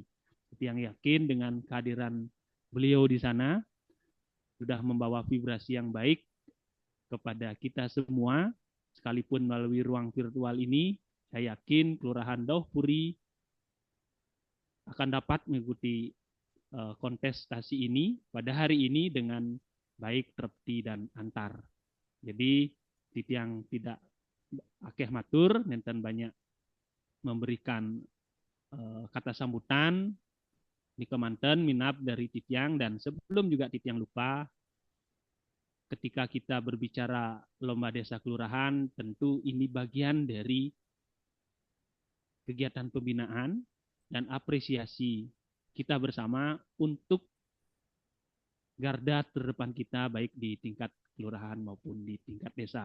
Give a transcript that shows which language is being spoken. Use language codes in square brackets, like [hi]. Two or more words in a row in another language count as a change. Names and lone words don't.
[id] Titiang yakin dengan kehadiran beliau di sana sudah membawa vibrasi yang baik kepada kita semua, sekalipun melalui ruang virtual ini. Saya yakin Kelurahan Dopuri akan dapat mengikuti kontestasi ini pada hari ini dengan baik, tertib, dan antar. Jadi Titiang tidak [ban] akeh matur, [id] nenten banyak memberikan kata sambutan di [ban] kemanten minap [id] dari Titiang. Dan sebelum juga Titiang lupa, ketika kita berbicara lomba desa kelurahan, tentu ini bagian dari kegiatan pembinaan dan apresiasi kita bersama untuk garda terdepan kita baik di tingkat kelurahan maupun di tingkat desa.